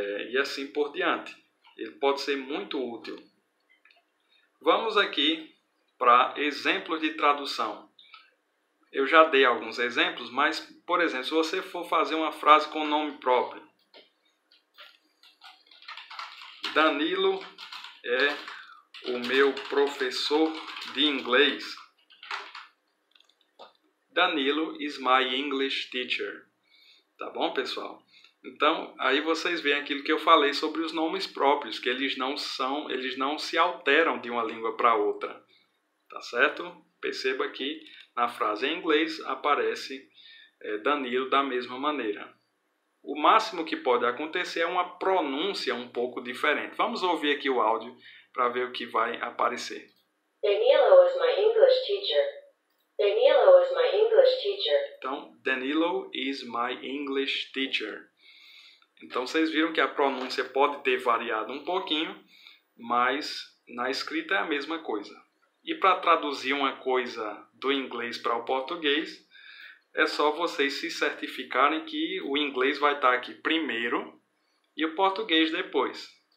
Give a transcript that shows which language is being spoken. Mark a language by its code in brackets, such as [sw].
[pt] E assim por diante. Ele pode ser muito útil. Vamos aqui para exemplos de tradução. Eu já dei alguns exemplos, mas, por exemplo, se você for fazer uma frase com nome próprio. Danilo é o meu professor de inglês. [en] Danilo is my English teacher. [pt] Tá bom, pessoal? Então, aí vocês veem aquilo que eu falei sobre os nomes próprios, que eles não se alteram de uma língua para outra. Tá certo? Perceba que na frase em inglês aparece Danilo da mesma maneira. O máximo que pode acontecer é uma pronúncia um pouco diferente. Vamos ouvir aqui o áudio para ver o que vai aparecer. [en] Danilo is my English teacher. Danilo is my English teacher. [pt] Então, [en] Danilo is my English teacher. [pt] Então, vocês viram que a pronúncia pode ter variado um pouquinho, mas na escrita é a mesma coisa. E para traduzir uma coisa do inglês para o português, é só vocês se certificarem que o inglês vai estar aqui primeiro e o português depois.